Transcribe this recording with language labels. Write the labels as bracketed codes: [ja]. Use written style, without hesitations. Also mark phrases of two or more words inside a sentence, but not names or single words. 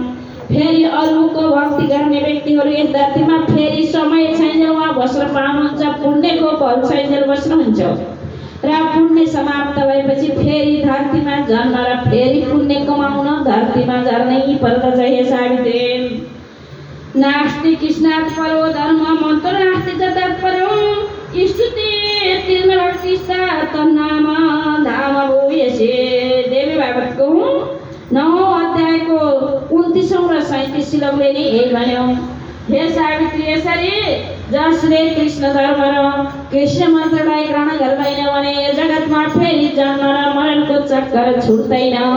[ne] फेरि अरूको भक्ति गर्ने व्यक्तिहरू यस धरतीमा फेरि समय छैन उहाँ बस्न पाउनुहुन्छ, पुण्यको फल छैन बस्नुहुन्छ र पुण्य समाप्त भएपछि फेरि धरतीमा जन्म र फेरि पुण्य कमाउन धरतीमा झर्नै पर्दछ हे सावित्री। [sa] नास्ति कृष्णात् परो धर्म मन्त्र नास्ति तत्परं स्तुति तीर्ण भक्ति तन्नाम धाम भूयसे। [ne] देवी भागवतको 9औं अध्यायको 29औं र 37 श्लोकले नि यही भन्यो। हे सावित्री यसरी जसले कृष्ण धर्म र कृष्ण मन्त्रलाई ग्रहण गर्दैन भने यो जगतमा फेरि जन्म र मरणको चक्कर छुट्दैन।